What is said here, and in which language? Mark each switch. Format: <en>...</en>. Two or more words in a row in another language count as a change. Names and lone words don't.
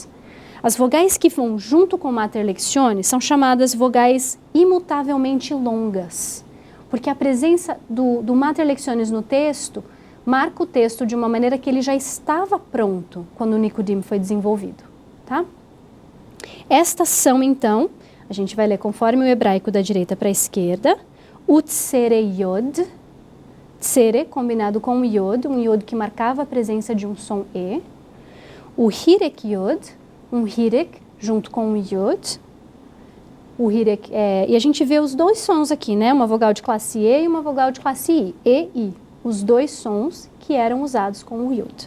<pt>As vogais que vão junto com</pt> <la>mater lectiones</la> <pt>são chamadas vogais imutavelmente longas, porque a presença do</pt> <la>mater lectiones</la> <pt>no texto marca o texto de uma maneira que ele já estava pronto quando o nikudim foi desenvolvido, tá? Estas são, então, a gente vai ler conforme o hebraico da direita para a esquerda, o</pt> <he>צירי יוד,</he> <pt>tsere combinado com o yod, um yod que marcava a presença de um som E, o</pt> <he>חיריק יוד,</he> <pt>um hirek junto com o yod, o hirek, e a gente vê os 2 sons aqui, né? Uma vogal de classe E e uma vogal de classe I, E, I, os 2 sons que eram usados com o yod.</pt>